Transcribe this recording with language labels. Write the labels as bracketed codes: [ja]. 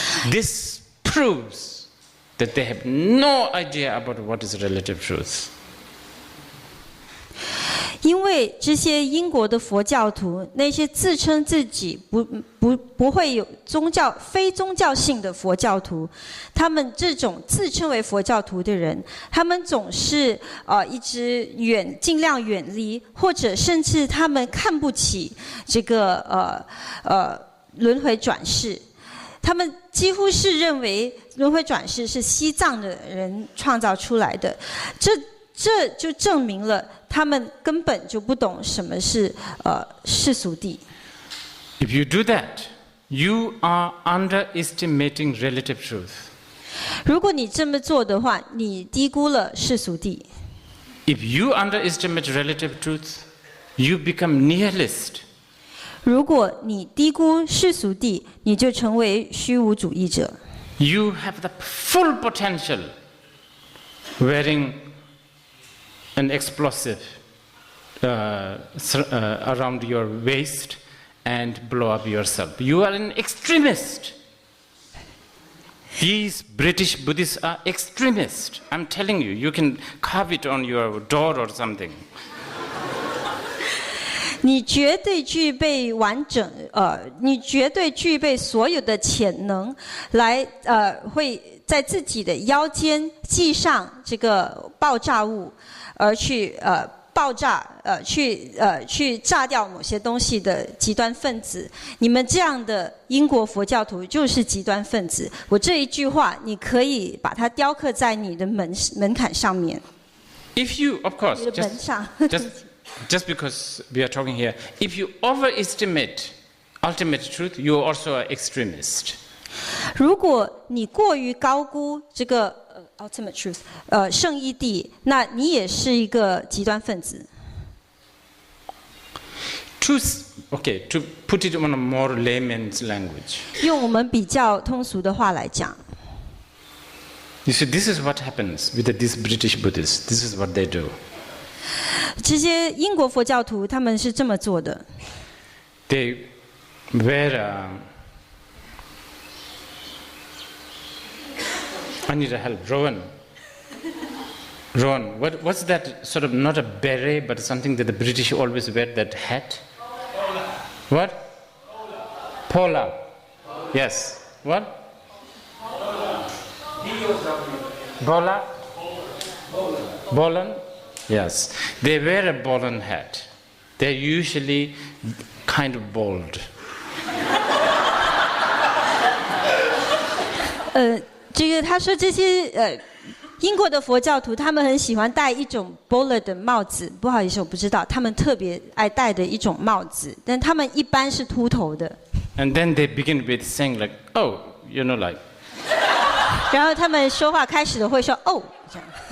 [en] This proves that they have no idea about what is relative truth. [zh] 因为这些英国的佛教徒，那些自称自己不会有非宗教性的佛教徒，他们这种自称为佛教徒的人，他们总是一直尽量远离，或者甚至他们看不起这个轮回转世。他们几乎是认为轮回转世是西藏的人创造出来的，这就证明了他们根本就不懂什么是世俗谛。 [en] If you do that, you are underestimating relative truth. [zh] 如果你这么做的话，你低估了世俗谛。 [en] If you underestimate relative truth, you become nihilist. [zh] 如果你低估世俗谛，你就成为虚无主义者。 [en] You have the full potential wearing an explosive around your waist and blow up yourself. You are an extremist. These British Buddhists are extremists. I'm telling you, you can carve it on your door or something. [zh] 你绝对具备完整，你绝对具备所有的潜能，来会在自己的腰间系上这个爆炸物，而去爆炸，去炸掉某些东西的极端分子。你们这样的英国佛教徒就是极端分子。我这一句话，你可以把它雕刻在你的门槛上面。 [en] If you, of course, [zh] 你的门上。 [en] just because we are talking here, if you overestimate ultimate truth, you are also an extremist. [zh] 如果你过于高估这个 [en] ultimate truth， [zh] 圣义谛，那你也是一个极端分子。 [en] Truth, okay, to put it on a more layman's language. [zh] 用我们比较通俗的话来讲， [en] You see, this is what happens with these British Buddhists. This is what they do. [zh] 这些英国佛教徒他们是这么做的。 [en] They wear I need a help. Rowan, what's that sort of, not a beret, but something that the British always wear, that hat? What? Pola. Yes. What? Bola? Bolan? Yes. They wear a Bolan hat. They're usually kind of bald. [zh] 这个他说这些英国的佛教徒，他们很喜欢戴一种 bowler 的帽子。不好意思，我不知道，他们特别爱戴的一种帽子，但他们一般是秃头的。 [en] And then they begin with saying like, oh, you know, like. [zh] 然后他们说话开始的会说哦这样。